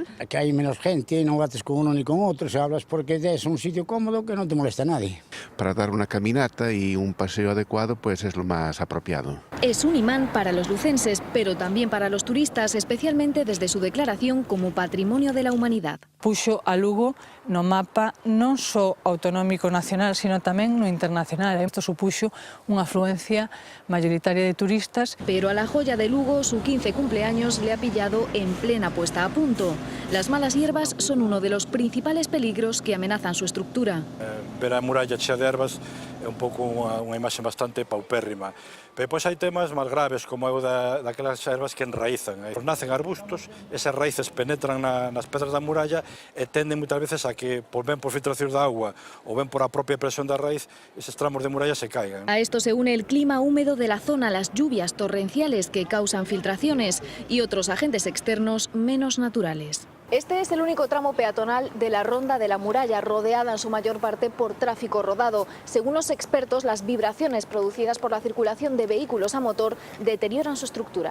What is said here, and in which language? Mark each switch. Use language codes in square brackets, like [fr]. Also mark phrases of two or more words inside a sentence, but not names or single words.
[es] Aquí hay menos gente, no bates con uno ni con otro, se hablas porque es un sitio cómodo que no te molesta a nadie. Para dar una caminata y un paseo adecuado, pues es lo más apropiado. Es un imán para los lucenses, pero también para los turistas, especialmente desde su declaración como Patrimonio de la Humanidad. [gl] Puxo a Lugo no mapa non só autonómico nacional, sino tamén no internacional. Isto supuxo unha afluencia mayoritaria de turistas. [es] Pero a la joya de Lugo, su 15 cumpleaños le ha pillado en plena puesta a punto. Las malas hierbas son uno de los principales peligros que amenazan su estructura. [gl] Ver a muralla chea de ervas é un pouco unha imaxe bastante paupérrima. Pero depois hai temas máis graves, como é o daquelas ervas que enraizan. Nacen arbustos, esas raíces penetran nas pedras da muralla e tenden moitas veces a que, ben por filtracións de agua ou ben por a propia presión da raíz, eses tramos de muralla se caigan. [es] A esto se une el clima húmedo de la zona, las lluvias torrenciales que causan filtraciones y otros agentes externos menos naturales. Este es el único tramo peatonal de la ronda de la muralla, rodeada en su mayor parte por tráfico rodado. Según los expertos, las vibraciones producidas por la circulación de vehículos a motor deterioran su estructura.